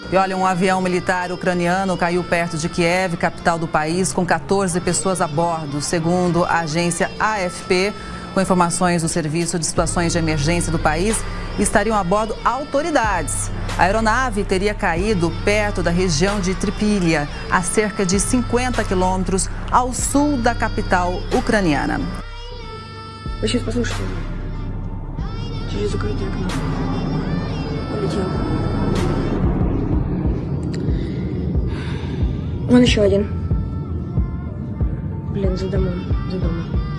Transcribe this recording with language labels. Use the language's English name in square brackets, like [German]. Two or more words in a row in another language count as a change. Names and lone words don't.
[Portuguese] E olha, um avião militar ucraniano caiu perto de Kiev, capital do país, com 14 pessoas a bordo, segundo a agência AFP. Com informações do Serviço de Situações de Emergência do país, estariam a bordo autoridades. A aeronave teria caído perto da região de Tripilha, a cerca de 50 quilômetros ao sul da capital ucraniana. [Russian] Вы сейчас послушайте. Через закрытое окно. Улетел. Вон еще один. Блин, за домом, за домом.